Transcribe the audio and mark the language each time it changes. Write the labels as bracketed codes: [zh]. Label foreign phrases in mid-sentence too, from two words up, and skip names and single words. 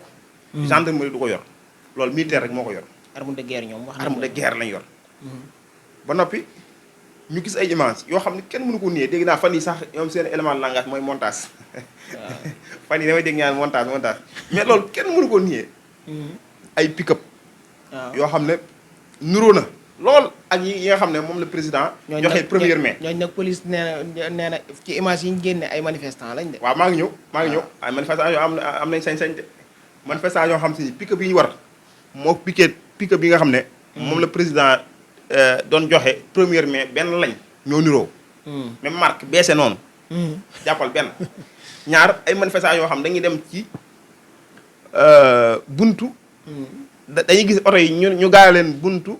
[wo] gendarmerie du ko yor loolu militaire rek moo ko yor. [fr] arme de guerre [wo] ñoom wax [fr] arme de guerre [wo] lañ yor. ba noppi ñu gis ay images yoo xam ne kenn mënu ko nier dégg naa fan yi sax ñoom seen [fr] élément de langage [wo] mooy montage. fan yi damay dégg ñaan montage mais loolu kenn mënu ko nier. ay pick-up. yoo xam ne nuroo na lool ak yi nga xam ne moom la président. [fr] joxe première mai. [wo] ñooñu nag police nee na ci image yi ñu génne ay manifestants lañ de. waaw maa ngi ñëw ay manifestants yoo am nañ sañ-sañ de manifestants yoo xam si pick-up yi ñu war moo pick-up yi nga xam ne. moom la président doon joxe [fr] première mai [wo] benn lañ ñoo niroo. [fr] même marque [wo] beese noonu. jàppal benn ñaar ay manifestants yoo xam dañuy dem ci buntu. dañuy gis oto yi ñu gaare leen buntu.